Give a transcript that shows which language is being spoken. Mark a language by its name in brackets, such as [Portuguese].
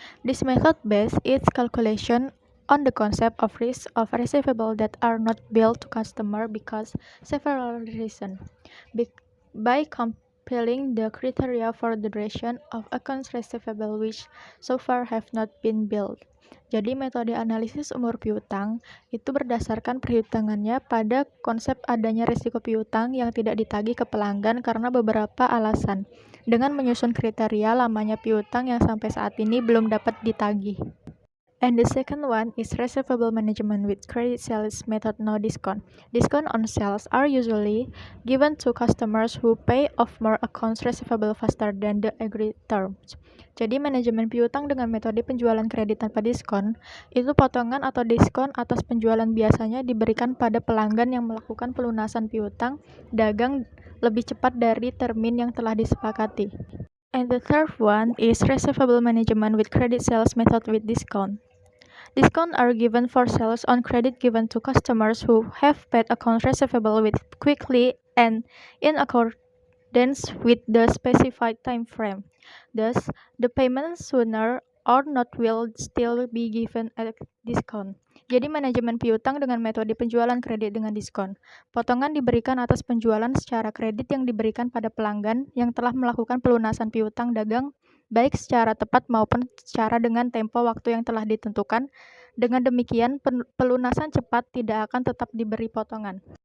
[English] This method bases its calculation on the concept of risk of receivable that are not billed to customer because several reasons. By compiling the criteria for the duration of accounts receivable which so far have not been billed. [Indonesian] Jadi metode analisis umur piutang itu berdasarkan perhitungannya pada konsep adanya risiko piutang yang tidak ditagih ke pelanggan karena beberapa alasan, dengan menyusun kriteria lamanya piutang yang sampai saat ini belum dapat ditagih. [English] And the second one is receivable management with credit sales method no discount. Discount on sales are usually given to customers who pay off more accounts receivable faster than the agreed terms. Jadi manajemen piutang dengan metode penjualan kredit tanpa diskon, itu potongan atau diskon atas penjualan biasanya diberikan pada pelanggan yang melakukan pelunasan piutang dagang lebih cepat dari termin yang telah disepakati. And the third one is receivable management with credit sales method with discount. Discounts are given for sales on credit given to customers who have paid accounts receivable with quickly and in accordance with the specified time frame. Thus, the payment sooner or not will still be given a discount. [Indonesian] Jadi manajemen piutang dengan metode penjualan kredit dengan diskon. Potongan diberikan atas penjualan secara kredit yang diberikan pada pelanggan yang telah melakukan pelunasan piutang dagang baik secara tepat maupun secara dengan tempo waktu yang telah ditentukan. Dengan demikian, pelunasan cepat tidak akan tetap diberi potongan.